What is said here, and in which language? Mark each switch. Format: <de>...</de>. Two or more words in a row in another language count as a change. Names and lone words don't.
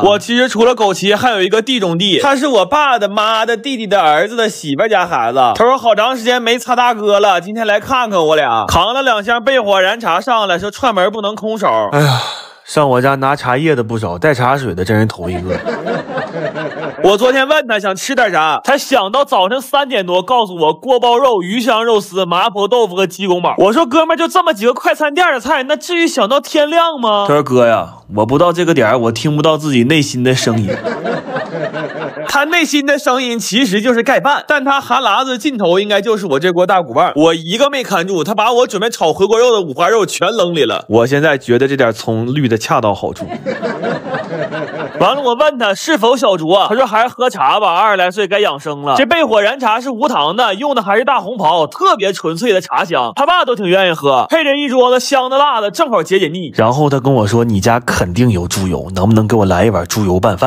<zh>我其實除了枸杞還有一個地中地，他是我爸的媽的弟弟的兒子的媳婦家孩子。他說好長時間沒擦大哥了，今天來看看我倆。扛了2箱焙火燃茶上來，說串門不能空手。哎呀，上我家拿茶葉的不少，帶茶水的真是頭一個。我昨天問他想吃點啥，他想到早晨3 點多告訴我鍋包肉、魚香肉絲、麻婆豆腐和雞公煲。我說哥們就這麼幾個快餐店的菜，那至於想到天亮嗎？他說哥呀，我不到這個點我聽不到自己內心的聲音。他內心的聲音其實就是蓋飯，但他哈喇子盡頭應該就是我這鍋大骨棒。我一個沒看住，他把我準備炒回鍋肉的五花肉全扔裡了。我現在覺得這點蔥綠的恰到好處。完了，我問他是否小酌，他說還是喝茶吧，20來歲該養生了。這焙火燃茶是無糖的，用的還是大紅袍，特別純粹的茶香，他爸都挺願意喝，配着一桌子香的辣的，正好解解膩。然後他跟我說，你家肯定有豬油，能不能給我來一碗豬油拌飯？</zh>